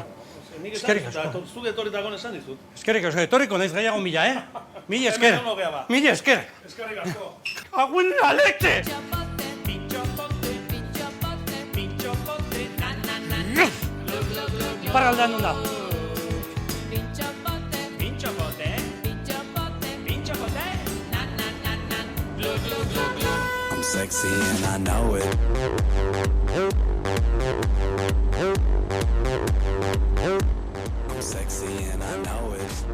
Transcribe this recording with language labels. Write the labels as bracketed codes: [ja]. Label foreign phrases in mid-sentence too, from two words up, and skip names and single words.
[eu] Eskerrik asko. Zuk etorritako esan dizut. Eskerrik asko, etorriko naiz gehiago mila, Mila esker. Mila esker. Eskerrik asko. [es] Aguen la leche! [eu] Iparraldean nun da. [en] I'm sexy and I know it. I'm sexy and I know it.